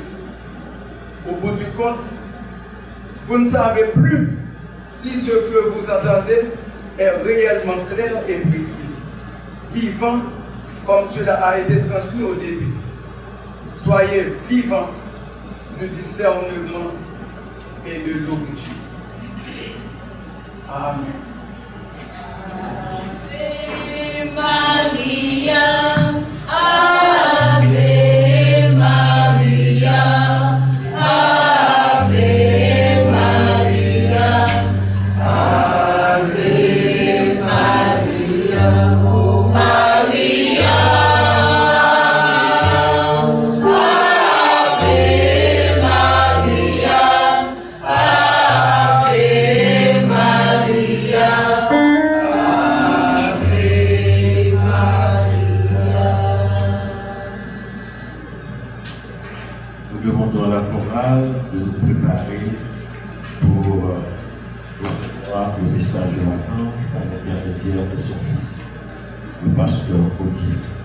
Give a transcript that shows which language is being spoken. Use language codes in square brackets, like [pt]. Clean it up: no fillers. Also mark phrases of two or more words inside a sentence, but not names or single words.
[fr] Au bout du compte, vous ne savez plus si ce que vous entendez est réellement clair et précis, vivant comme cela a été transmis au début. Soyez vivants du discernement et de l'origine. Amen. [la] Ave Maria, Ave Maria, Ave Maria, Ave Maria, oh Maria, Ave Maria, Ave Maria. [fr] Nous demandons à la chorale de nous préparer pour recevoir le message de l'ange par l'intermédiaire de son fils, le pasteur Olivier.